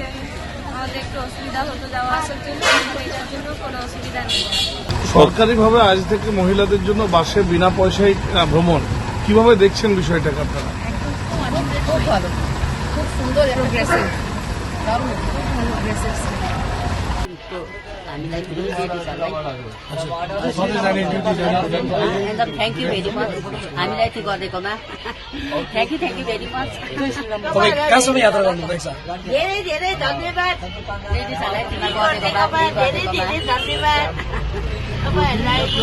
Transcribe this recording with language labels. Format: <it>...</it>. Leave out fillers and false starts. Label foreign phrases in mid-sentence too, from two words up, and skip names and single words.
<bn>আমাদের একটু অসুবিধা হতো যাওয়া আসার জন্য, কিন্তু এটার জন্য কোনো অসুবিধা নেই। সরকারিভাবে আজ থেকে মহিলাদের জন্য বাসে বিনা পয়সায় ভ্রমণ, কিভাবে দেখছেন বিষয়টাকে আপনারা? খুব ভালো, খুব সুন্দর প্রোগ্রেসিভ, দারুণ, খুব ভালো প্রোগ্রেসিভ।</bn> <ne>हामीलाई</ne> <en>free duty</en> <ne>छ है एकदम</ne> <en>thank you very much</en> <ne>हामीलाई यति गरिदिएकोमा</ne> <en>thank you very much</en> <ne>कहाँसम्म यात्रा गर्नुहुँदैछ? धेरै धेरै धन्यवाद लेडिजहरूलाई यति गरिदिएकोमा धेरै धेरै धन्यवाद तपाईँहरूलाई।</ne>